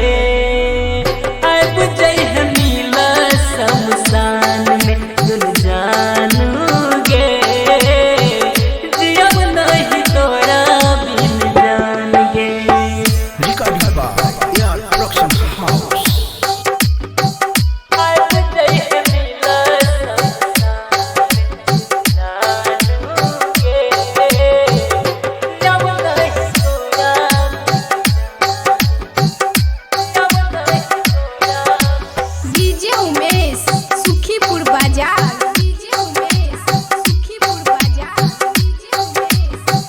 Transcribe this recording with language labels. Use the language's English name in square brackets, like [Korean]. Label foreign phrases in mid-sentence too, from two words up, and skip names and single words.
[Maithili] अब जय है मिला शमशान में सुन जानूगे जियब नहीं तोरा बिन जान गे [English] Recording by AR Production House. [Maithili] अब जय है मिला शमशान में जानूगे जियब नहीं तोरा डीजे उमेश सुखीपुर बाजार डीजे उमेश सुखीपुर बाजार डीजे उमेश